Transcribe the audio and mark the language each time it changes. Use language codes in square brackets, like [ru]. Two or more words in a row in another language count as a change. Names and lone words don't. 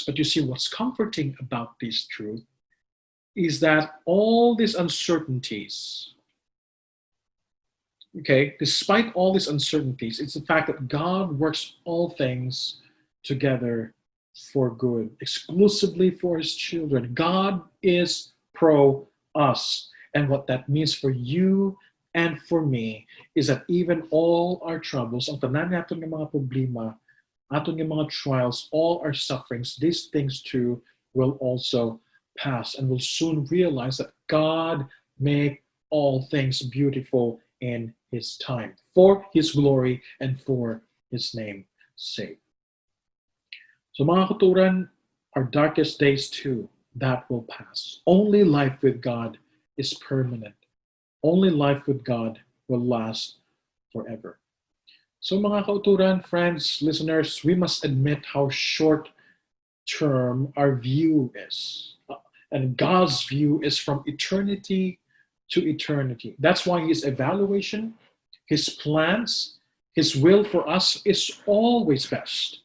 [en] But you see, what's comforting about this truth is that all these uncertainties, okay, despite all these uncertainties, it's the fact that God works all things together for good, exclusively for his children. God is pro us. And what that means for you and for me is that even all our troubles, [hil] ang tanan natin ng mga problema, aton yung mga trials, [en] all our sufferings, these things too will also pass, and we'll soon realize that God made all things beautiful in his time, for his glory and for his name's sake. [hil] So mga katuran, [en] our darkest days too, that will pass. Only life with God is permanent. Only life with God will last forever. [hil] So mga kauturan, [en] friends, listeners, we must admit how short term our view is. And God's view is from eternity to eternity. That's why his evaluation, his plans, his will for us is always best.